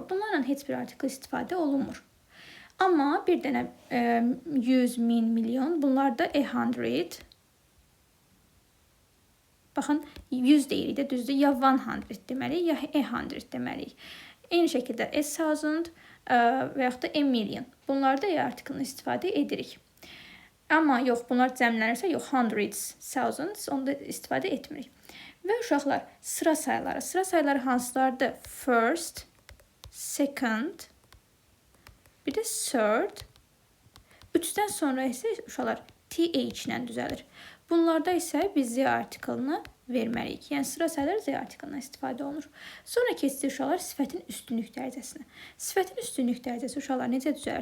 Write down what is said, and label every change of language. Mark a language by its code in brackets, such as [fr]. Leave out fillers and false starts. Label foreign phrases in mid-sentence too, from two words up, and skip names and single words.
[az] Bunlarla heç bir artikel istifadə olunmur. Amma bir dənə 100, 1000, milyon, bunlar da 100. Baxın, 100 deyirik də, düzdür, ya 100 deməliyik, ya 100 deməliyik. Eyni şəkildə 1000 və yaxud da 1 million. Bunlarda artikelini istifadə edirik. Amma yox, bunlar cəmlənirsə, yox, [en] hundreds, thousands, [az] onda istifadə etmirik. Və uşaqlar, sıra sayıları. Sıra sayıları hansılardır? [en] First, second, [az] bir də third. 3-dən sonra isə uşaqlar TH ilə düzəlir. Bunlarda isə biz z artikelini verməliyik. Yəni sıra sayılar Z artiklından istifadə olunur. Sonra keçirik uşaqlar sifətin üstünlük dərəcəsinə. Sifətin üstünlük dərəcəsi uşaqlar necə düzəlir?